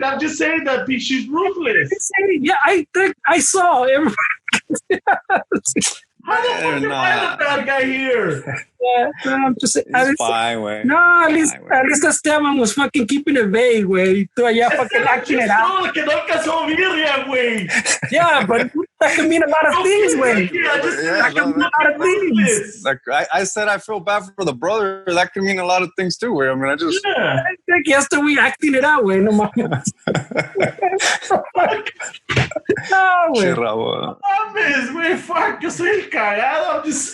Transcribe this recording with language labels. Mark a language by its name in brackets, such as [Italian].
[English] I'm just saying that she's ruthless. Yeah, I think I saw everybody. How the fuck am I the bad guy here? Yeah, I'm just saying. It's fine, güey. No, at least Esteban was fucking keeping it vague, güey. [Spanish] Tú allá [English] fucking acting it out. [Spanish] No, que no alcanzó birria, güey. [English] Yeah, but that can mean a lot of things, güey. That can mean a lot of things. Like I said, I feel bad for the brother. That can mean a lot of things too, güey. I mean, I think yesterday acting it out, güey. [Spanish] No mames. No, güey. Mames, güey, fuck, yo soy el cagado.